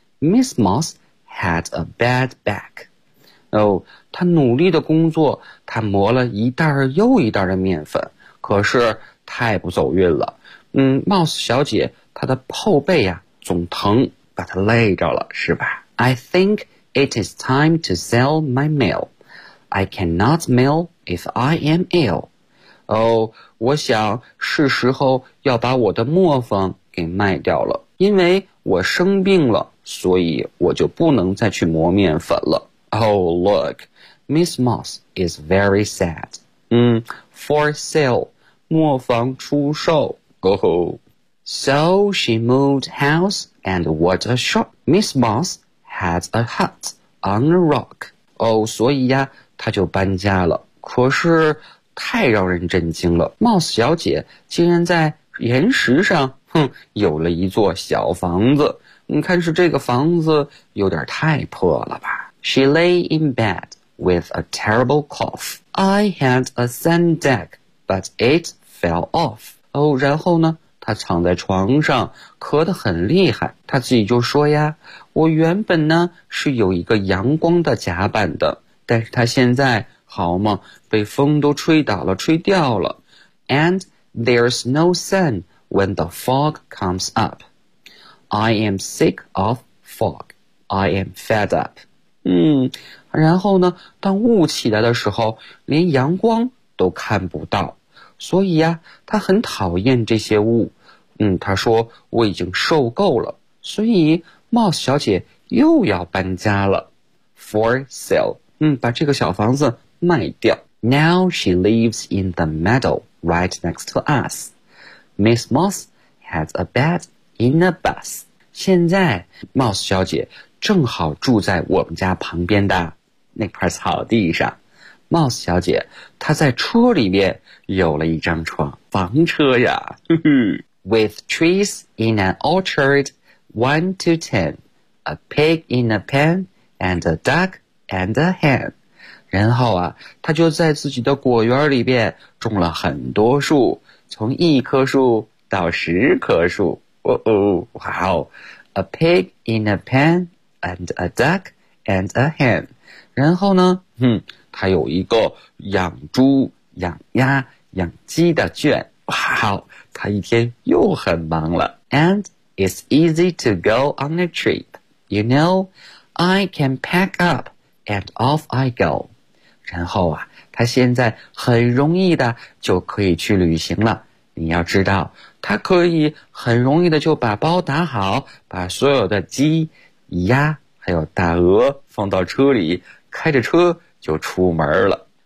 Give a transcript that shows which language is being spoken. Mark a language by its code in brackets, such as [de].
[en] Miss Moss had a bad back. [zh] 她努力的工作，她磨了一袋又一袋的面粉，可是太不走运了。 Moss 小姐她的后背啊总疼，把她累着了，是吧？ [en] I think it is time to sell my mill. I cannot mill if I am ill. [zh] 我想是时候要把我的磨坊给卖掉了，因为我生病了，所以我就不能再去磨面粉了。 [en] Oh, look, Miss Moss is very sad. For sale, [zh] 磨坊出售。 [en] So she moved house, and what a shock. Miss Moss had a hut on a rock. [zh] 所以呀，她就搬家了。可是太让人震惊了， Moss 小姐竟然在岩石上有了一座小房子。看是这个房子有点太破了吧。 [en] She lay in bed with a terrible cough. I had a sand deck, but it fell off. [zh] 然后呢，她躺在床上咳得很厉害，她自己就说呀，我原本呢是有一个阳光的甲板的，但是她现在好嘛，被风都吹倒了，吹掉了。 [en] And there's no sun when the fog comes up. I am sick of fog. I am fed up. [zh] 然后呢，当雾起来的时候，连阳光都看不到，所以呀，他很讨厌这些雾。他说我已经受够了，所以 Moss 小姐又要搬家了。 [en] For sale. [zh] 把这个小房子卖掉。 [en] Now she lives in the meadow right next to us. Miss Moss has a bed in a bus. [zh] 现在 Moss 小姐正好住在我们家旁边的那块草地上。 Moss 小姐她在车里面有了一张床，房车呀。 [en] With trees in an orchard, 1 to 10, a pig in a pen, and a duck and a hen. [zh] 然后啊，他就在自己的果园里边种了很多树，从一棵树到十棵树。 [en] A pig in a pen and a duck and a hen. [zh] 然后呢，他有一个养猪、养鸭、养鸡的圈。他一天又很忙了。 [en] And it's easy to go on a trip. You know, I can pack up and off I go. [zh] 然后啊，他现在很容易的就可以去旅行了。你要知道，他可以很容易的就把包打好，把所有的鸡、鸭还有大鹅放到车里，开着车就出门了。